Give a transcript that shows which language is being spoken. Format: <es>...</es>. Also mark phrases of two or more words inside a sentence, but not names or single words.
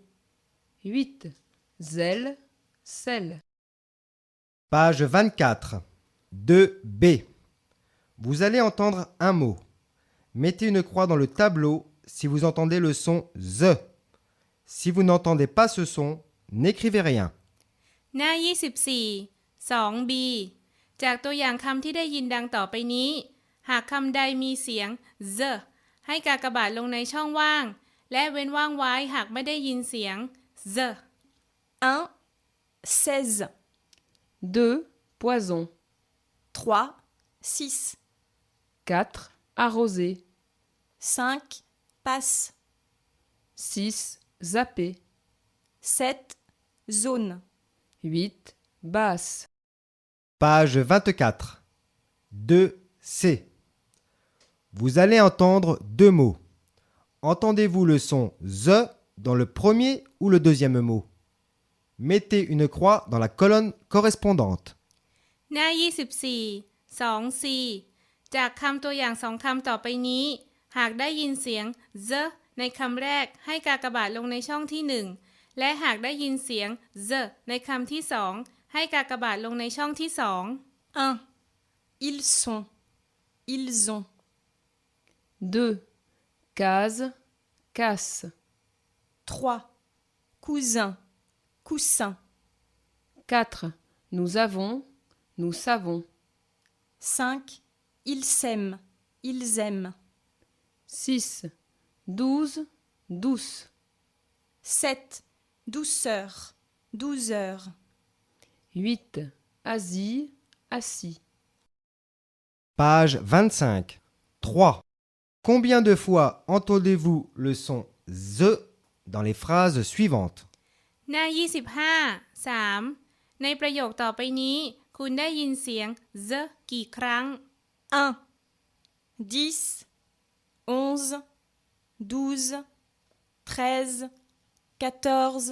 <fr>8. Zèle, sel. Page 24. 2b. Vous allez entendre un mot. Mettez une croix dans le tableau si vous entendez le son Z. Si vous n'entendez pas ce son, n'écrivez rien.</fr> <th>หน้า 24 2b จากตัวอย่างคำที่ได้ยินดังต่อไปนี้ หากคำใดมีเสียง z ให้กากบาทลงในช่องว่าง และเว้นว่างไว้หากไม่ได้ยินเสียง z</th> <fr>1. 16. 2. Poison. 3. 6. 4. Arroser. 5. Passe. 6. Zapper. 7. Zone. 8. Basse. Page 24. 2c. Vous allez entendre deux mots. Entendez-vous le son Z dans le premier ou le deuxième mot? Mettez une croix dans la colonne correspondante.</fr> <th>หน้า 24 2c จากคำตัวอย่างสองคำต่อไปนี้ หากได้ยินเสียง z ในคำแรกให้กากบาทลงในช่องที่ 1 และหากได้ยินเสียง z ในคำที่ 2 ให้กากบาทลงในช่องที่ 2</th> <fr>1. Ils sont, ils ont. 2. Case, casse. 3. Cousin, coussin. 4. Nous avons, nous savons. 5. Ils s'aiment, ils aiment. 6. 12, douce. 7. Douceur, douceur. 8. Asile, assis. Page 25. 3. Combien de fois entendez-vous le son Z dans les phrases suivantes?</fr> <th>หน้า 25 3 ในประโยคต่อไปนี้ คุณได้ยินเสียง z กี่ครั้ง</th> <fr>1. 10. 11. 12. 13. 14.</fr>